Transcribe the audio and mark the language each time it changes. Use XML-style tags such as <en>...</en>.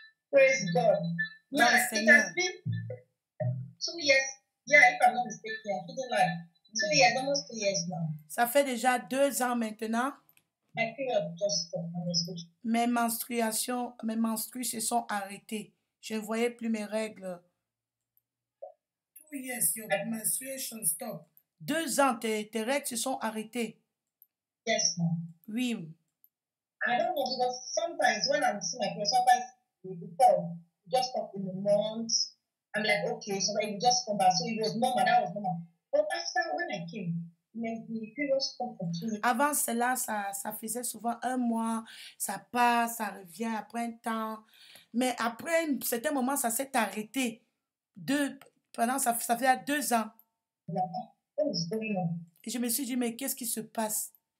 <en>Praise God. Yeah, it has been 2 years. Yeah, if I'm not mistaken, I didn't lie. 2 years, almost 2 years now.</en> <fr>Ça fait déjà 2 ans maintenant.</fr> <en>My period just stopped.</en> <fr>Mes menstrues se sont arrêtées. Je ne voyais plus mes règles.</fr> <en>2 years, your menstruation stopped.</en> <fr>2 ans, tes règles se sont arrêtées.</fr> <en>Yes, ma'am.</en> <fr>Oui.</fr> <en>I don't know because sometimes when I'm seeing my period, sometimes before just stop in the month. I'm like, okay, so it just come back. So it was normal, that was normal. But after when I came, the period stopped for 2 years.</en> <fr>Avant cela, ça faisait souvent 1 mois, ça passe, ça revient après un temps. Mais après un certain moment, ça s'est arrêté. Ça faisait 2 ans. Et je me suis dit, mais qu'est-ce qui se passe?</fr>